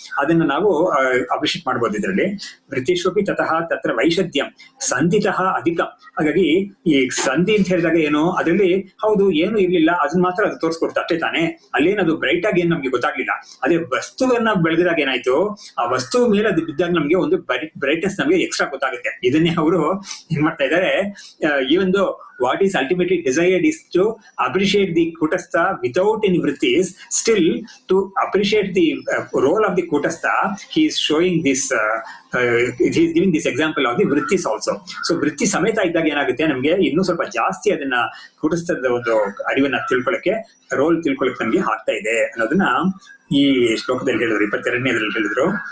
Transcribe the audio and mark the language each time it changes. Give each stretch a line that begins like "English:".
Kannada: ಅದನ್ನ ನಾವು ಅಪ್ರಿಷಿಯೇಟ್ ಮಾಡ್ಬೋದು ಇದರಲ್ಲಿ.
Sanskrit: ವೃತ್ತಿಶ್ವಪಿ ತತಃ ತತ್ರ ವೈಷದ್ಯಂ ಸಂಧಿತಃ ಅಧಿಕ.
Kannada: ಹಾಗಾಗಿ ಈ ಸಂಧಿ ಅಂತ ಹೇಳಿದಾಗ ಏನು, ಅದರಲ್ಲಿ ಹೌದು ಏನು ಇರ್ಲಿಲ್ಲ, ಅದನ್ನ ಮಾತ್ರ ಅದು ತೋರಿಸ್ಕೊಡ್ತಾ ಅಷ್ಟೇ ತಾನೆ. ಅಲ್ಲೇನದು ಬ್ರೈಟ್ ಆಗಿ ಏನ್ ನಮ್ಗೆ ಗೊತ್ತಾಗ್ಲಿಲ್ಲ. ಅದೇ ವಸ್ತುವನ್ನ ಬೆಳೆದಿದಾಗ ಏನಾಯ್ತು, ಆ ವಸ್ತು ಮೇಲೆ ಅದು ಬಿದ್ದಾಗ ನಮ್ಗೆ ಒಂದು ಬ್ರೈಟ್ನೆಸ್ ನಮ್ಗೆ ಎಕ್ಸ್ಟ್ರಾ ಗೊತ್ತಾಗುತ್ತೆ. ಇದನ್ನೇ ಅವರು ಏನ್ ಮಾಡ್ತಾ ಇದ್ದಾರೆ, ಈ ಒಂದು
English: what is ultimately desired is to appreciate the kutastha without any vrittis. Still, to appreciate the role of the kutastha, he is showing this, he is giving this example of the vrittis also.
Kannada: So vritti sameta iddaga ಏನಾಗುತ್ತೆ, ನಮ್ಗೆ ಇನ್ನೂ ಸ್ವಲ್ಪ ಜಾಸ್ತಿ ಅದನ್ನ ಕೂಟಸ್ಥದ ಒಂದು ಅರಿವನ್ನ ತಿಳ್ಕೊಳ್ಳಕ್ಕೆ, roll ತಿಳ್ಕೊಳ್ಳಕ್ಕೆ ನಮ್ಗೆ ಆಗ್ತಾ ಇದೆ ಅನ್ನೋದನ್ನ ಈ ಶ್ಲೋಕದಲ್ಲಿ ಹೇಳಿದ್ರು, 22ನೇದ್ರಲ್ಲಿ ಹೇಳಿದ್ರು.